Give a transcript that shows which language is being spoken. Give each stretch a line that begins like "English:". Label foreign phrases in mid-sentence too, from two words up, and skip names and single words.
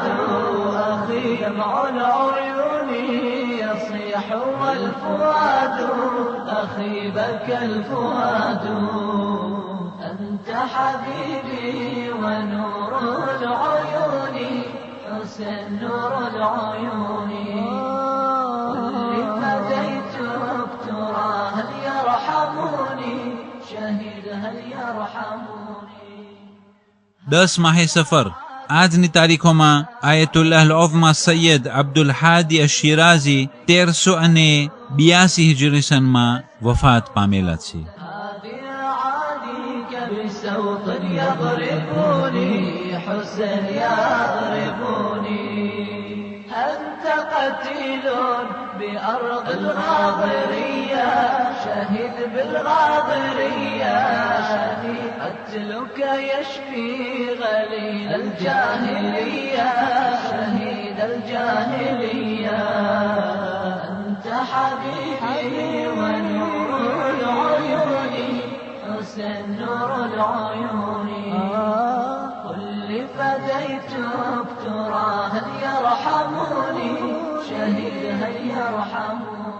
Arabic: أخي دمع العيون يصيح والفؤاد أخي بكى الفؤاد أنت حبيبي ونور العيون حسن نور العيون واللي فديتك ترى هل يرحموني شهيد هل يرحموني.
Gujarati: 10 માહે સફર આજની તારીખોમાં આયતુલ્લાહ અલ-ઉઝમા સૈયદ અબ્દુલ હાદી અશ-શિરાઝી 1382 હિજરી સનમાં વફાત પામેલા છે.
Arabic: بسوط يضربوني حسن يضربوني أنت قتيل بأرض الغاضرية شهيد بالغاضرية شهيد قتلك يشفي غليل الجاهلية شهيد الجاهلية أنت حبيبي ونور العيون حسن نور العيون قل لي فديتك ترى هل يرحموني شهيد هل يرحموني.